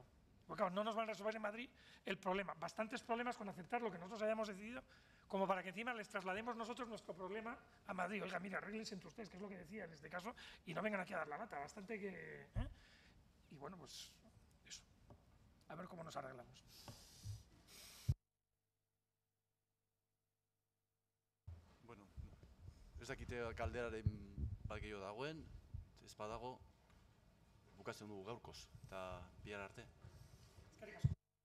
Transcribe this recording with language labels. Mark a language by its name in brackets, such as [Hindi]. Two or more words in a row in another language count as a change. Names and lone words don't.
[Spanish] Porque claro, no nos van a resolver en Madrid el problema. Bastantes problemas con aceptar lo que nosotros hayamos decidido, como para que encima les traslademos nosotros nuestro problema a Madrid. Oiga, mira, arréglense entre ustedes, que es lo que decía en este caso, y no vengan aquí a dar la lata. Bastante que... Y bueno, pues eso. A ver cómo nos arreglamos. [Basque] Bueno, ez dakite kalderaren bakio dagoen, ez badago, bukatzen dugu gaurkoz, eta bihar arte. Eskerrik asko.